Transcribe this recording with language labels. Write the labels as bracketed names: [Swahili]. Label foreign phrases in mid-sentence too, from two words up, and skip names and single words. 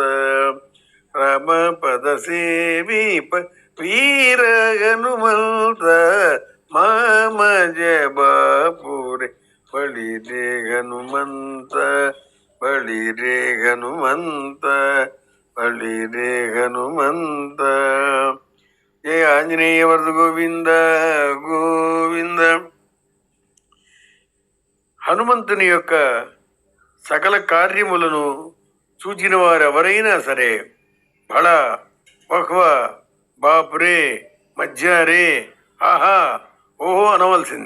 [Kannada] ರಾಮ ಪದ ಸೇವೀಪ ವೀರ ಹನುಮಂತ. ಮಾಮಜ ಬಾಪುರೆ ಬಳಿರೆ ಹನುಮಂತ. ಬಳಿರೆ ಹನುಮಂತ. ಬಳಿರೆ ಹನುಮಂತ. [Telugu] జయ ఆంజనేయ వరద గోవింద గోవింద. హనుమంతుని యొక్క సకల కార్యములను చూచిన వారు ఎవరైనా సరే బళ వహ్వ బాపురే మధ్యారే ఆహా ఓహో అనవలసిందే.